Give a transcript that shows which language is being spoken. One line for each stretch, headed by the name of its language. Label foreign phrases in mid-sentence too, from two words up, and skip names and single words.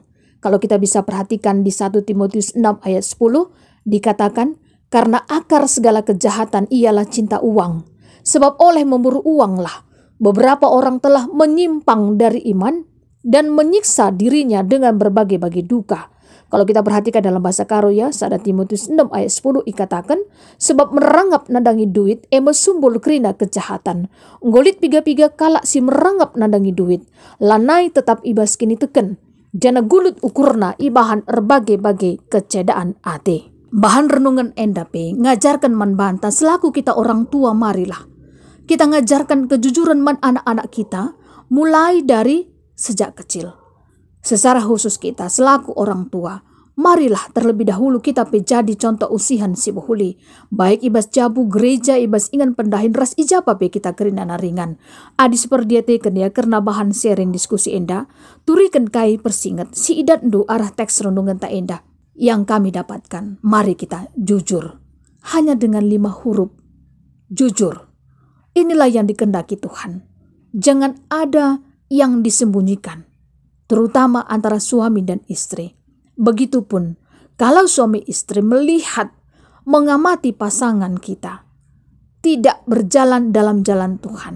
Indonesian: Kalau kita bisa perhatikan di 1 Timotius 6 ayat 10 dikatakan, karena akar segala kejahatan ialah cinta uang. Sebab oleh memburu uanglah beberapa orang telah menyimpang dari iman dan menyiksa dirinya dengan berbagai-bagai duka. Kalau kita perhatikan dalam bahasa Karo ya, 1 Timotius 6 ayat 10 dikatakan,
Batak Karo: sebab merangap nandangi duit, mesumbul kerina kejahatan. Nggolit piga-piga kalak si merangap nandangi duit. Lanai tetap ibas kini teken. Jana gulut ukurna ibahan berbagai-bagai kecedaan ate. Bahan renungan endape ngajarkan manbanta selaku kita orang tua marilah.
Indonesian: Kita ngajarkan kejujuran man anak-anak kita mulai dari sejak kecil. Secara khusus kita selaku orang tua, marilah terlebih dahulu kita menjadi contoh
Batak Karo: usihan si bohuli. Baik ibas jabu gereja, ibas ingan pendahin ras ijapa pe kita kerinana ringan. Adis perdiateken ya karena bahan sharing diskusi enda. Turikan kai persingat si idat ndu arah teks renungan tak enda yang kami dapatkan.
Indonesian: Mari kita jujur. Hanya dengan 5 huruf. Jujur. Inilah yang dikehendaki Tuhan. Jangan ada yang disembunyikan. Terutama antara suami dan istri. Begitupun kalau suami istri melihat, mengamati pasangan kita tidak berjalan dalam jalan Tuhan.